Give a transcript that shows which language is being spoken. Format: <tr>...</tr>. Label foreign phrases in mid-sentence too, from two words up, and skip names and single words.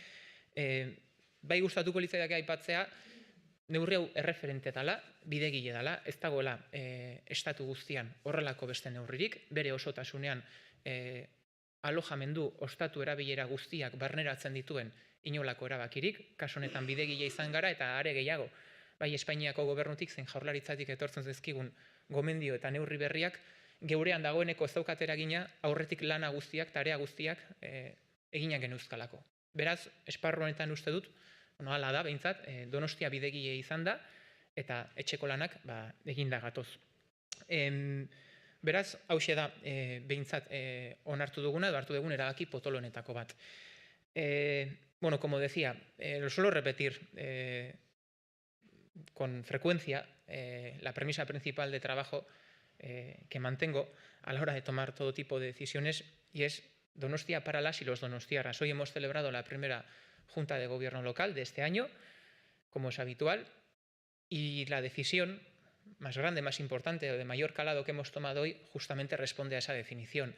<eu>Bai gustatuko litzaidake aipatzea, neurri hau erreferente dela, bidegile dela, ez dagoela estatu guztian horrelako beste neurririk, bere osotasunean alojamendu ostatu erabilera guztiak barneratzen dituen inolako erabakirik, kasu honetan bidegile izan gara eta are gehiago, bai Espainiako gobernutik zein jaurlaritzatik etortzen zaizkigun gomendio eta neurri berriak, geurean dagoeneko ez daukat eragina aurretik lana guztiak, tarea guztiak eginak genuzkalako. Beraz, esparru honetan uste dut, hala da, behintzat, Donostia bidegile izan da, eta etxeko lanak eginda gatoz. Beraz, hauxe da, behintzat, onartu duguna, edo hartu dugun erabaki potolo honetako bat.</eu> <es>Como decía, lo suelo repetir con frecuencia, la premisa principal de trabajo que mantengo a la hora de tomar todo tipo de decisiones, y es Donostia para las y los donostiarras. Hoy hemos celebrado la primera Junta de Gobierno local de este año, como es habitual, y la decisión más grande, más importante o de mayor calado que hemos tomado hoy justamente responde a esa definición.</es>